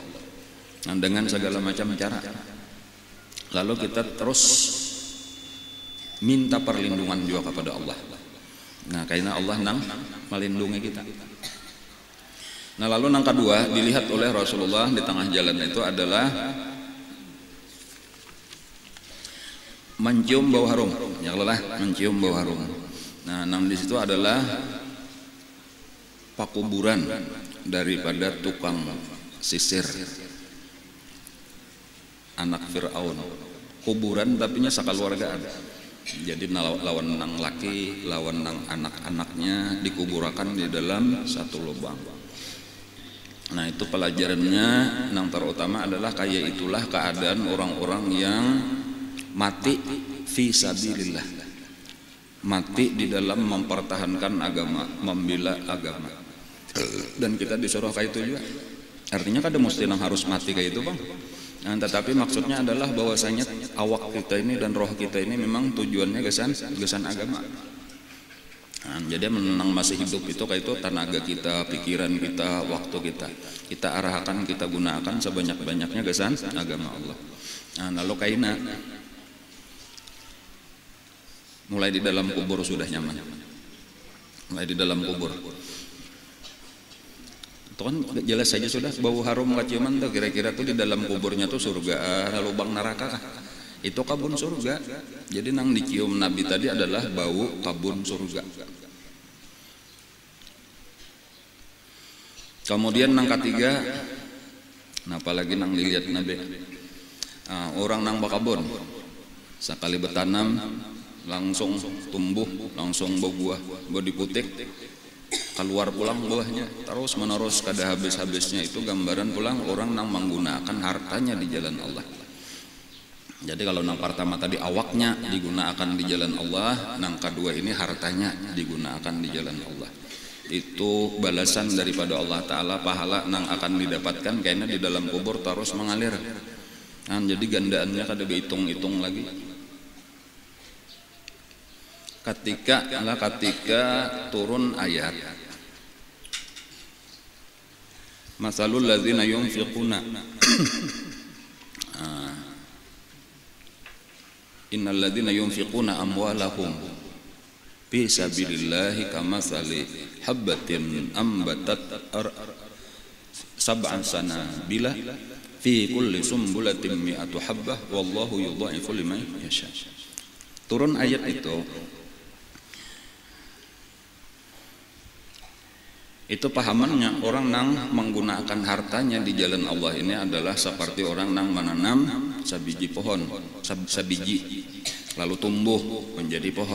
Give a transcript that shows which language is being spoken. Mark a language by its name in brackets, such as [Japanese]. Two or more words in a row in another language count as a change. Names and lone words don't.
[Indonesian] Nah, dengan segala macam cara. Lalu kita terus minta perlindungan juga kepada Allah. Nah, karena Allah nang melindungi kita. Nah, lalu yang kedua dilihat oleh Rasulullah di tengah jalan itu adalah mencium bau harum. Ya Allah, mencium bau harum. Nah, nang di situ adalah pakuburan daripada tukang sisir anak Fir'aun. [Banjar] Kuburan tapi nya sakaluargaan. Jadi lawan nang laki, lawan nang anak-anaknya dikuburakan di dalam satu lubang. [Indonesian] Nah, itu pelajarannya yang terutama adalah kayak itulah keadaan orang-orang yang mati [Arabic] في سبيل الله, [Indonesian] mati di dalam mempertahankan agama, membela agama. Dan kita disuruh kayak itu juga. Artinya kan ada mesti yang harus mati kayak itu, Bang. Nah, tetapi maksudnya adalah bahwasanya awak kita ini dan roh kita ini memang tujuannya gesan agama. Nah, jadi menang masih hidup itu kayak itu tenaga kita, pikiran kita, waktu kita arahkan, kita gunakan sebanyak-banyaknya gesan agama Allah. [Banjar] Nah, lalu kaina mulai di dalam kubur sudah nyaman. [Indonesian] Mulai di dalam kubur. Itu kan jelas saja sudah bau harum kaciuman tuh, kira-kira tuh di dalam kuburnya tuh surga, lubang neraka kah? Itu kabun surga. Jadi nang dicium Nabi tadi adalah bau kabun surga. Kemudian nang ketiga, nah apalagi nang dilihat Nabi, orang nang bakabun, sekali bertanam langsung tumbuh, langsung berbuah, diputik, keluar pulang buahnya, terus menerus kada habis-habisnya. Itu gambaran pulang orang yang menggunakan hartanya di jalan Allah. Jadi kalau yang pertama tadi awaknya digunakan di jalan Allah, yang kedua ini hartanya digunakan di jalan Allah. Itu balasan daripada Allah Ta'ala, pahala yang akan didapatkan karena di dalam kubur terus mengalir. Nah, jadi gandaannya kada dihitung-hitung lagi. Ketika turun ayat [Arabic] مثل الذين ينفقون إن الذين ينفقون أموالهم في سبيل الله كمثل حبة أنبتت سبع سنابل في كل سنبلة مائة حبة والله يضاعف لمن يشاء. [Indonesian] Turun ayat itu pahamannya orang yang menggunakan hartanya di jalan Allah ini adalah seperti orang yang menanam sabiji pohon, sabiji lalu tumbuh menjadi pohon.